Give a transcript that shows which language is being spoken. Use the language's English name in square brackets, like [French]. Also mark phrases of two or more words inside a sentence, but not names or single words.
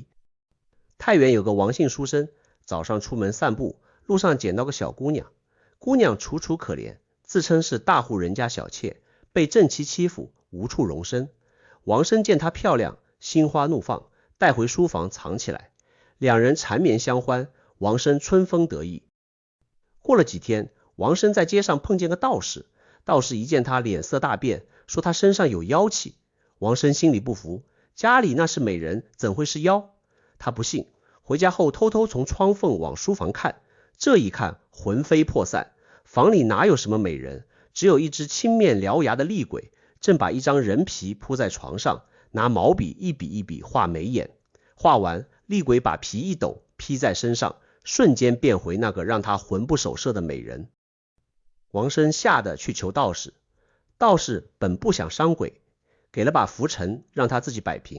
[Chinese] 太原有個王姓書生，早上出門散步，路上撿到個小姑娘，姑娘楚楚可憐，自稱是大戶人家小妾，被正妻欺負，無處容身。王生見她漂亮，心花怒放，帶回書房藏起來。2人纏綿相歡，王生春風得意。過了幾天，王生在街上碰見個道士，道士一見他臉色大變，說他身上有妖氣。王生心裡不服，家裡那是美人，怎會是妖？他不信，回家後偷偷從窗縫往書房看，這一看魂飛魄散，房裡哪有什麼美人，只有一只青面獠牙的厲鬼，正把一張人皮鋪在床上，拿毛筆一筆一筆畫眉眼。畫完，厲鬼把皮一抖，披在身上，瞬間變回那個讓他魂不守舍的美人。王生嚇得去求道士，道士本不想傷鬼，給了把拂塵讓他自己擺平。